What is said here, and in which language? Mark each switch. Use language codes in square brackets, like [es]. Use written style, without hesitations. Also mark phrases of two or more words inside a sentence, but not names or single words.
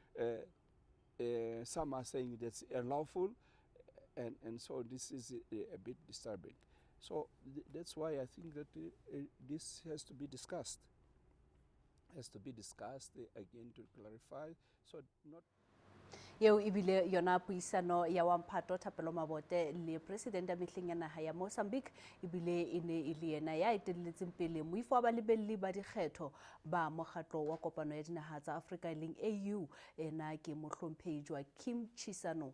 [en] Some are saying that's unlawful, and so this is a bit disturbing. So that's why I think that this has to be discussed. Again to clarify, so not. [st] eo ebile yona puisano ya wa Mphato Thapelo Mabote le president ya mehleng ya naha ya Mozambique ebile e ne e le yena ya etelletseng pele moifo wa balebelli ba dikgetho ba mokgatlo wa kopano ya dinaha tsa Afrika leng AU ena ke mohlomphehi Kim Chisano.